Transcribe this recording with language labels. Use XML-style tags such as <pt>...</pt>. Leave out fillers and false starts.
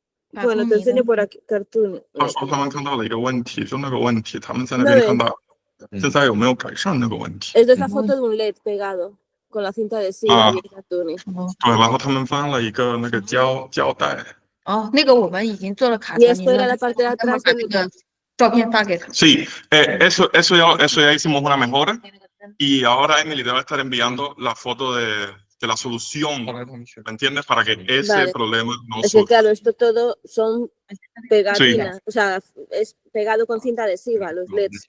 <es>Bueno, te enseño por aquí, Cartoony.</es> <zh>他们看到了一个问题，就那个问题，他们在那边看到现在有没有改善那个问题。</zh> <es>Es de esa foto de un LED pegado con la cinta adhesiva y el Cartoony.</es> <zh>对，然后他们发了一个那个胶带。那个我们已经做了卡</zh> <es>Y esto era la parte de atrás del</es> <zh>照片发给他。</zh> <es>Sí, eso ya hicimos una mejora y ahora Emily debe estar enviando la foto de la solución, ¿me entiendes? Para que ese problema no Es que claro, esto todo son pegatinas, sí. O sea, es pegado con cinta adhesiva, los LEDs.</es>